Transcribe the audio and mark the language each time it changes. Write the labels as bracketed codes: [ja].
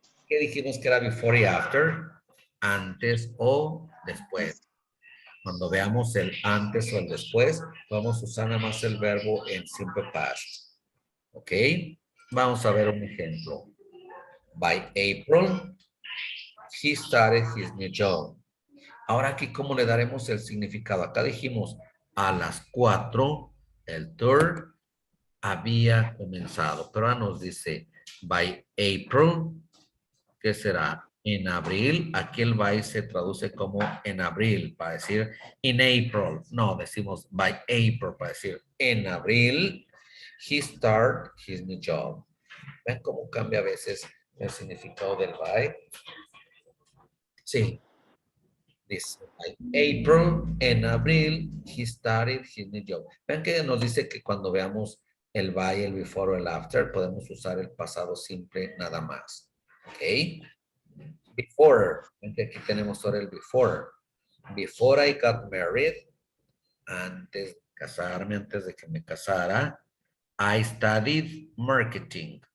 [es] ¿qué dijimos que era before y after? Antes o después. Cuando veamos el antes o el después, vamos a usar nada más el verbo en simple past. ¿Ok? Vamos a ver un ejemplo. [en] By April, he started his new job. [es] Ahora aquí, ¿cómo le daremos el significado? Acá dijimos a las 4, el tour había comenzado. Pero ahora nos dice, [en] by April, [es] ¿qué será? En abril, aquí el by se traduce como en abril, para decir in April. No, decimos [en] by April, [es] para decir en abril, [en] he started his new job. [es] ¿Ven cómo cambia a veces el significado del by? Sí. Dice, [en] by April, [es] en abril, [en] he started his new job. [es] Ven que nos dice que cuando veamos el by, el before o el after, podemos usar el pasado simple nada más. ¿Ok? Before, aquí tenemos ahora el before. [en] Before I got married, [es] antes de casarme, antes de que me casara, [en] I studied marketing.